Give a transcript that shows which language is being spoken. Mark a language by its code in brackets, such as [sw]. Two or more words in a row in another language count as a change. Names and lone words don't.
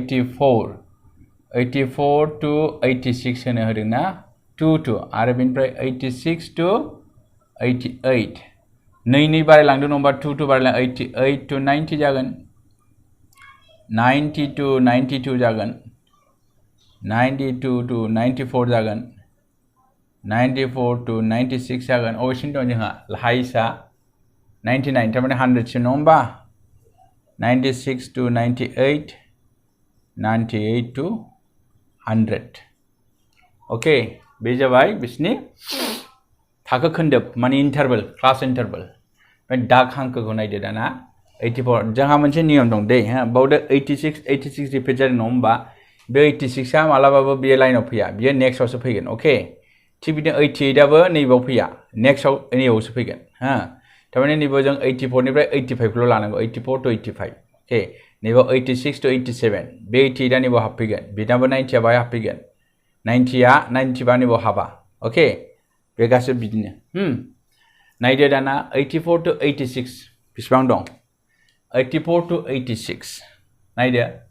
[brx] 84 to 86 होनो होदों ना 2 आरो बेनिफ्राय 86 to 88 नै बारायलांदों नङाबा 2 बारायलां 88 to 90 जागोन 90 to 92 जागोन 92 to 94 जागोन 94 to 96 जागोन अबेसिम दं जोंहा हाइसा 99 थारमाने 100 सिम नङा होमबा 96 to 98 98 to 100 ओके बे जाबाय बिसनि थाखो खोन्दोब माने [en] interval class interval [brx] ओमफ्राय दाग हांखोखौ नायदो दाना 84 जोंहा मोनसे नियम दं दै हा बावदो 86 रिपिट जादों नङा होमबा बे 86 आ मालाबाबो बे लाइनाव फैया बियो नेक्स्टआवसो फैगोन ओके थिग बिदिनो 88 आबो नैबाव फैया नेक्स्टआव नैबावसो फैगोन हा थारमाने नैबाव जों 84 निफ्राय 85 ल' लानांगौ 84 to 85 ओके नैबाव 86 to 87 बे 88 आ नैबाव हाबफैगोन बिनाबो 90 आ बाहाय हाबफैगोन 90 आ 90 बा नैबाव हाबा ओके बे गासैबो बिदिनो नायदो दाना 84 to 86 बेसेबां दं 84 to 86 नायदो